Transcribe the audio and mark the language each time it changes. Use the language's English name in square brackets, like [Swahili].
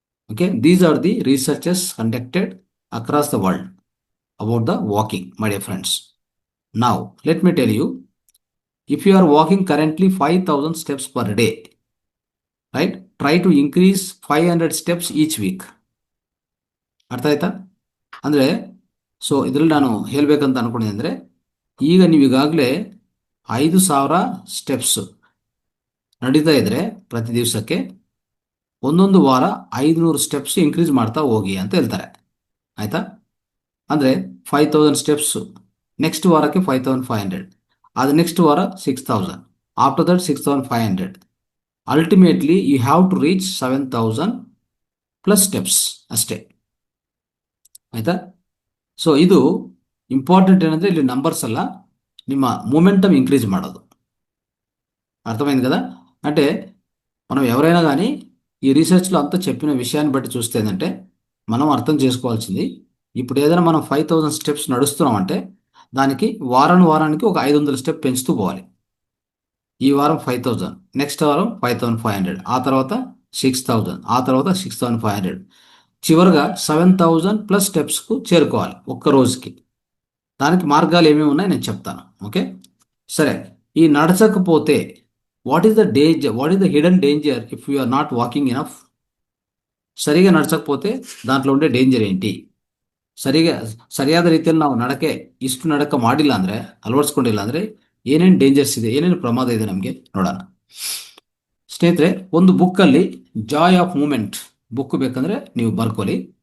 [English] Okay, these are the researches conducted across the world about the walking, my dear friends. Now, let me tell you, if you are walking currently 5,000 steps per day, right, try to increase 500 steps each week. [Kannada] ಅರ್ಥ ಆಯ್ತಾ? ಅಂದರೆ so ಇದರಲ್ಲಿ ನಾನು ಹೇಳಬೇಕಂತ ಅನ್ಕೊಂಡಿದ್ದೆ ಅಂದರೆ, ಈಗ ನೀವು ಈಗಾಗಲೇ 5,000 ಸ್ಟೆಪ್ಸ್ ನಡೀತಾ ಇದ್ರೆ ಪ್ರತಿ ದಿವಸಕ್ಕೆ ಒಂದೊಂದು ವಾರ 500 ಸ್ಟೆಪ್ಸ್ ಇನ್ಕ್ರೀಸ್ ಮಾಡ್ತಾ ಹೋಗಿ ಅಂತ ಹೇಳ್ತಾರೆ. ಆಯಿತಾ? ಅಂದರೆ 5,000 ಸ್ಟೆಪ್ಸ್, ನೆಕ್ಸ್ಟ್ ವಾರಕ್ಕೆ 5,500, ಅದು ನೆಕ್ಸ್ಟ್ ವಾರ 6,000, [English] after that [Kannada] 6,500. [English] ultimately you have to reach 7,000 plus steps [Kannada] ಅಷ್ಟೇ. ಆಯಿತಾ? ಸೊ ಇದು ಇಂಪಾರ್ಟೆಂಟ್ ಏನಂದರೆ ಇಲ್ಲಿ ನಂಬರ್ಸ್ ಅಲ್ಲ, ನಿಮ್ಮ మూమెంటం ఇంక్రీజ్ ಮಾಡೋದು. [Telugu] అర్థమైంది కదా? అంటే మనం ఎవరైనా కానీ ఈ రీసెర్చ్లో అంతా చెప్పిన విషయాన్ని బట్టి చూస్తే ఏంటంటే, మనం అర్థం చేసుకోవాల్సింది, ఇప్పుడు ఏదైనా మనం 5,000 స్టెప్స్ నడుస్తున్నామంటే దానికి వారానికి ఒక 500 స్టెప్ పెంచుతూ పోవాలి. ఈ వారం 5,000, నెక్స్ట్ వారం 5,500, ఆ తర్వాత 6,000, ఆ తర్వాత 6,500, చివరిగా 7,000 ప్లస్ స్టెప్స్కు చేరుకోవాలి ఒక్క రోజుకి. దానికి మార్గాలు ఏమేమి ఉన్నాయి నేను చెప్తాను. ఓకే, సరే. ఈ నడచకపోతే [English] What is the danger, what is the hidden danger if you are not walking enough? [Telugu] ಸರಿగా ನಡ್ಸకపోతే దాంట్లో ఉండే ಡೇಂಜರ್ ఏంటి? [Kannada] ಸರಿಯಾದ ರೀತಿಯಲ್ಲಿ ನಾವು ಇಷ್ಟು ನಡಕ ಮಾಡಿಲ್ಲ ಅಂದರೆ, ಅಳವಡಿಸ್ಕೊಂಡಿಲ್ಲ ಅಂದರೆ ಏನೇನು ಡೇಂಜರ್ಸ್ ಇದೆ, ಏನೇನು ಪ್ರಮಾದ ಇದೆ ನಮಗೆ ನೋಡೋಣ. ಸ್ನೇಹಿತರೆ, ಒಂದು ಬುಕ್ಕಲ್ಲಿ ಜಾಯ್ ಆಫ್ ಮೂಮೆಂಟ್ ಬುಕ್ ಬೇಕಂದ್ರೆ ನೀವು ಬರ್ಕೊಳ್ಳಿ.